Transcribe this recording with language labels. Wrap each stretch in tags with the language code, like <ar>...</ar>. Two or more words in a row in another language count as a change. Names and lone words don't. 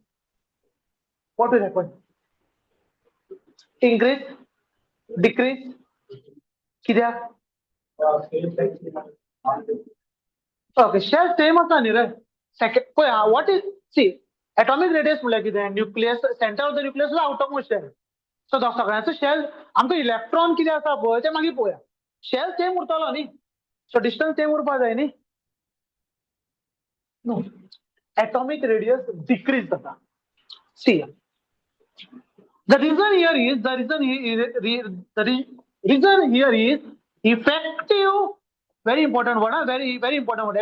<en>What will happen? Increase, decrease.</en> <kok>Kidya? Okay, shell same asani, right?</kok> <en>Second, what is, see, atomic radius nucleus, center of the nucleus is outermost shell. So the</en> <kok>सगळ्यांचो shell आमचो इलेक्ट्रॉन कितें आसा पळय तें मागीर पळोवया. Shell same उरतलो न्ही. So distance same उरपा जाय न्ही.</kok> <en>No. Atomic radius decrease जाता. See. The reason here is effective, very important word, very important word.</en>